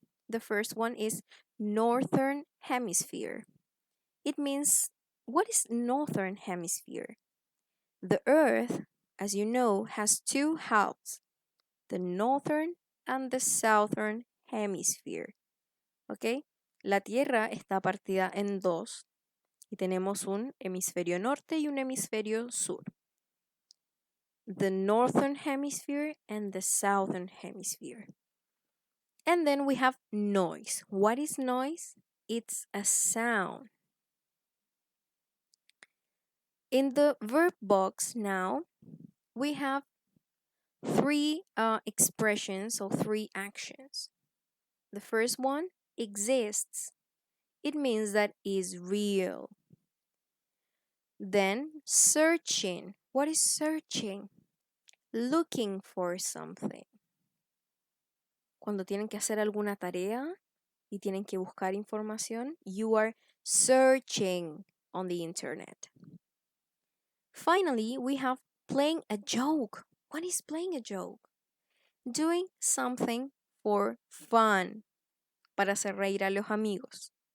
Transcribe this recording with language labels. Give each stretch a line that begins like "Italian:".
English: The first one is Northern Hemisphere. It means, what is Northern Hemisphere? The Earth, as you know, has two halves, the Northern and the Southern Hemisphere.
Spanish: ¿Ok? La Tierra está partida en dos y tenemos un hemisferio norte y un hemisferio sur.
English: The Northern Hemisphere and the Southern Hemisphere. And then we have noise. What is noise? It's a sound. In the verb box now, we have three expressions or three actions. The first one, exists. It means that is real. Then searching. What is searching? Looking for something.
Spanish: Cuando tienen que hacer alguna tarea y tienen que buscar información,
English: you are searching on the internet. Finally, we have playing a joke. What is playing a joke? Doing something for fun,
Spanish: para hacer reír a los amigos.